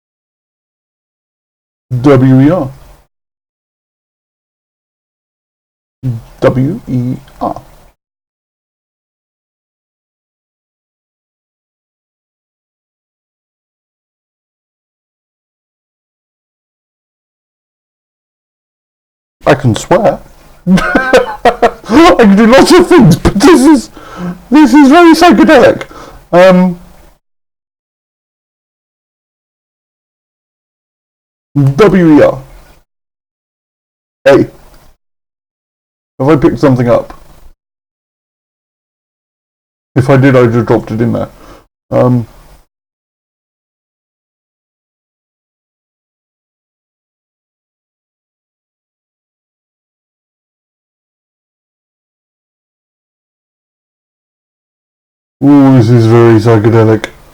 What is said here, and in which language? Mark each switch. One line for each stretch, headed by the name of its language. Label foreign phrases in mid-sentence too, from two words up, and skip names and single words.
English: W-E-R. W-E-R. I can swear. I can do lots of things, but this is very psychedelic. W-E-R. Hey, have I picked something up? If I did, I just dropped it in there. Ooh, this is very psychedelic.